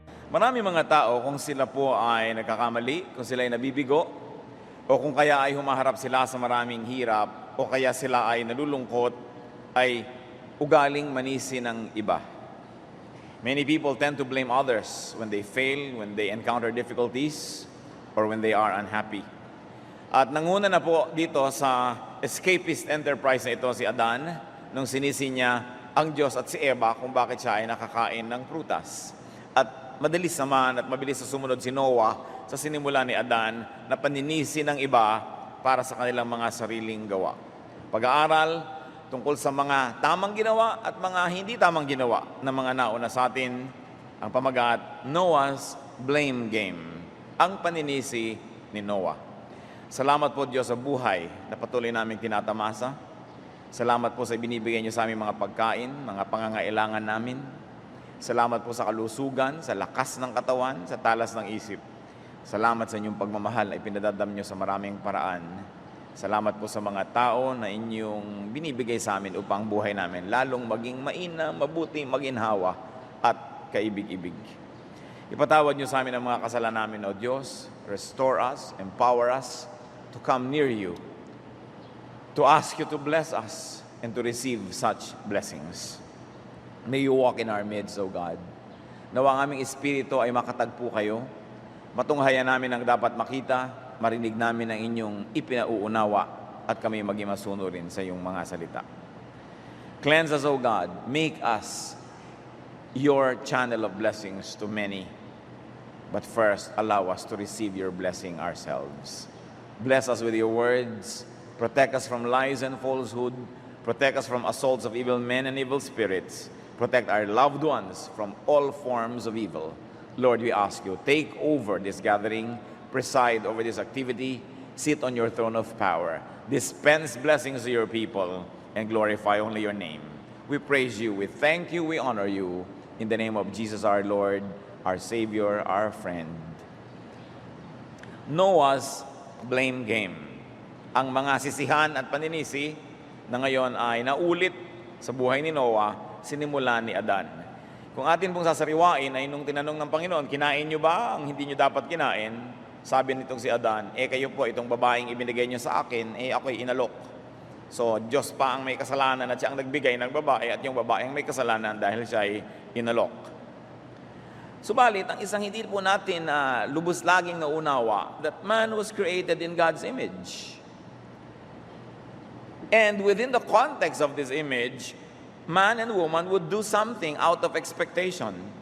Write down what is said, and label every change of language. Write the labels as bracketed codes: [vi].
[tl] Marami mga tao, kung sila po ay nagkakamali, kung sila ay nabibigo, o kung kaya ay humaharap sila sa maraming hirap, o kaya sila ay nalulungkot, ay ugaling manisi ng iba. [en] Many people tend to blame others when they fail, when they encounter difficulties, or when they are unhappy. [tl] At nanguna na po dito sa [en] escapist enterprise [tl] na ito si Adan, nung sinisi niya ang Diyos at si Eva kung bakit siya ay nakakain ng prutas. At madalis naman at mabilis sa sumunod si Noah sa sinimula ni Adan na paninisi ng iba para sa kanilang mga sariling gawa. Pag-aaral tungkol sa mga tamang ginawa at mga hindi tamang ginawa ng mga nauna sa atin, ang pamagat, [en] Noah's Blame Game, [tl] ang paninisi ni Noah. Salamat po Diyos sa buhay na patuloy namin tinatamasa. Salamat po sa ibinibigay niyo sa aming mga pagkain, mga pangangailangan namin. Salamat po sa kalusugan, sa lakas ng katawan, sa talas ng isip. Salamat sa inyong pagmamahal na ipinadadam niyo sa maraming paraan. Salamat po sa mga tao na inyong binibigay sa amin upang buhay namin lalong maging mainam, mabuti, maginhawa at kaibig-ibig. Ipatawad niyo sa amin ang mga kasalanan namin, O Diyos. [en] Restore us, empower us to come near you, to ask you to bless us and to receive such blessings. May you walk in our midst, O God. [tl] Nawa ang aming espiritu ay makatagpo kayo. Matunghayan namin ang dapat makita, marinig namin ang inyong ipinauunawa at kami maging masunurin sa iyong mga salita. [en] Cleanse us, O God. Make us your channel of blessings to many. But first, allow us to receive your blessing ourselves. Bless us with your words. Protect us from lies and falsehood. Protect us from assaults of evil men and evil spirits. Protect our loved ones from all forms of evil. Lord, we ask you, take over this gathering, preside over this activity, sit on your throne of power, dispense blessings to your people, and glorify only your name. We praise you, we thank you, we honor you, in the name of Jesus our Lord, our Savior, our friend. Noah's Blame Game. [tl] Ang mga sisihan at paninisi na ngayon ay naulit sa buhay ni Noah, sinimula ni Adan. Kung atin pong sasariwain ay nung tinanong ng Panginoon, kinain nyo ba ang hindi nyo dapat kinain? Sabi nitong si Adan, kayo po, itong babaeng ibinigay nyo sa akin, ako'y inalok. So, Diyos pa ang may kasalanan at siya ang nagbigay ng babae at yung babae ang may kasalanan dahil siya ay inalok. Subalit, ang isang hindi po natin lubos laging naunawa, [en] that man was created in God's image. And within the context of this image, man and woman would do something out of expectation.